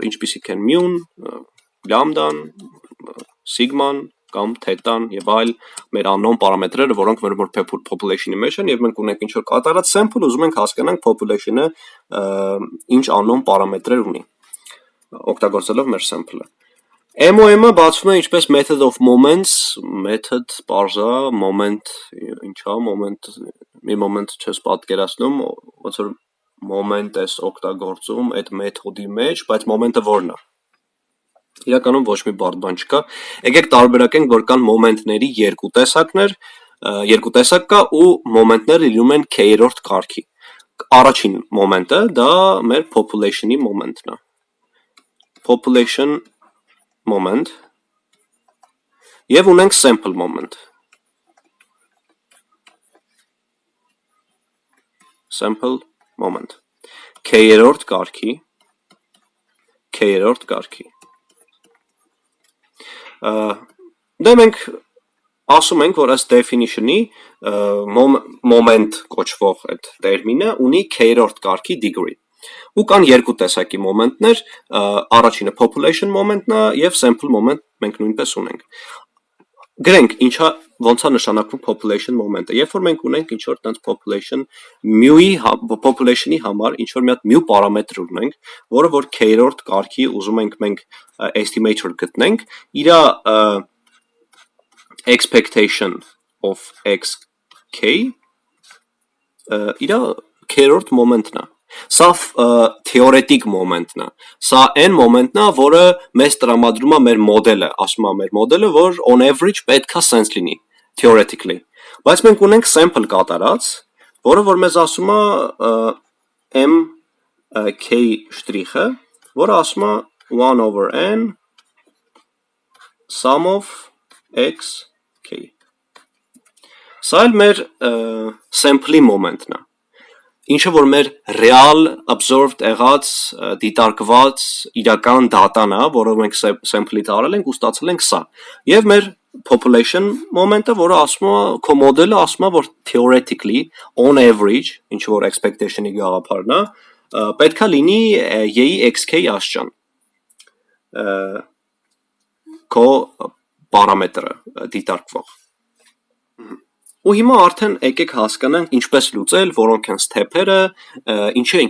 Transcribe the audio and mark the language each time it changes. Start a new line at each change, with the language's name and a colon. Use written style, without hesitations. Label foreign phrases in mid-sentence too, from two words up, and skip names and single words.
Armenian: ինչպիսիք են μ-ն, լամդան, sigma-ն կամ թետան եւ այլ մեր unknown պարամետրերը, որոնք որ population-ի մեջ են եւ մենք ունենք ինչ-որ կատարած sample, ուզում ենք հասկանանք population-ը ինչ unknown պարամետրեր ունի օգտագործելով մեր sample-ը։ MOM-ը բացվում է ինչպես
English: method of moments,
Armenian: method պարզա, moment, ինչա, moment, մի moment չես պատկերացնում, ոնց որ moment ես օգտագործում այդ մեթոդի մեջ, բայց moment-ը որն է։ Իրականում ոչ մի բարդ բան չկա։ Եկեք տարբերակենք, որ կան moment-ների երկու տեսակ կա ու moment-ները լինում են k-րդ կարգի։ Առաջին moment-ը դա մեր population-ի moment-ն է։
English: Population moment
Armenian: եւ ունենք
English: sample moment
Armenian: k-րդ կարգի դե մենք ասում ենք որ ըստ definition-ի moment կոչվող այդ տերմինը ունի k-րդ կարգի degree ու կան երկու տեսակի մոմենտներ, առաջինը
English: population moment-ն
Armenian: է եւ
English: sample moment
Armenian: մենք նույնպես ունենք։ Գրենք ոնց է նշանակվում
English: population moment-ը։
Armenian: Երբ որ մենք ունենք ինչ որ տենց
English: population population-ի
Armenian: համար ինչ որ մի հատ μ պարամետր ունենք, որը որ k-րդ կարգի ուզում ենք մենք estimator գտնենք, իր
English: expectation of xk
Armenian: իր k-րդ moment-ն է։ Սա
English: theoretic moment-ն
Armenian: է, սա այն moment-ն է, որը մեզ տրամադրում է մեր մոդելը, ասում է մեր մոդելը, որ
English: on average
Armenian: պետք է sense լինի, theoretically, բայց մենք ունենք sample կատարած, որը որ մեզ ասում է mk շտրիխը, որը ասում է
English: 1 over n sum of xk։
Armenian: Սա էլ մեր sample-ի moment-ն է, ինչը որ մեր
English: real observed
Armenian: եղած դիտարկված իրական դատան է, որը մենք sample-ի տարել ենք ու ստացել ենք սա։ Եվ մեր
English: population moment-ը,
Armenian: որը ասում է քո մոդելը ասում է, որ
English: theoretically on average,
Armenian: ինչ որ expectation-ի գաղափարն է, պետքա լինի y-ի xk աստիճան։ Քո պարամետրը դիտարկվող։ Ու հիմա արդեն եկեք հասկանանք ինչպես լուծել, որոնք են step-երը, ինչի է